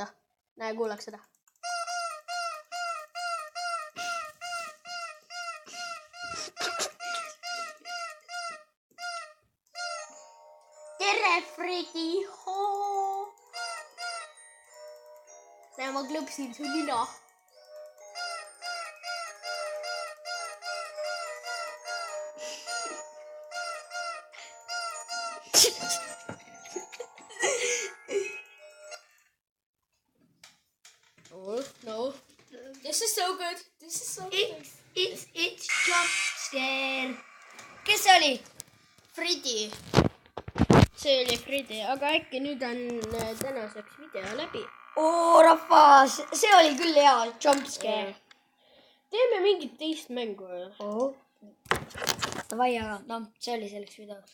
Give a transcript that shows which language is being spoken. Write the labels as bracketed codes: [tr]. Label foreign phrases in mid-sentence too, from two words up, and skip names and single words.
[et] Näe, kuulaks seda. Tere, Fredi! Näe, ma klõpsin su nina. [en] No. This is so good. It's jump scare. [et] Kes see oli? Fredi. see oli Fredi, aga äkki nüüd on tänaseks video läbi. oo rahvas, see oli küll hea jumpscare. Teeme mingit teist mängu. Davai, aga noh, see oli selleks videoks.